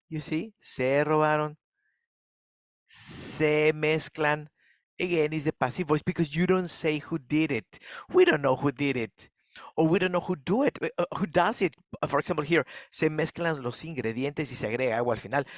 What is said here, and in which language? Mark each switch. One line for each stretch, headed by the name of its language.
English: You see,
Spanish: se robaron, se mezclan.
English: Again, is the passive voice because you don't say who did it. We don't know who did it. Or we don't know who does it. For example, here,
Spanish: se mezclan los ingredientes y se agrega agua al final.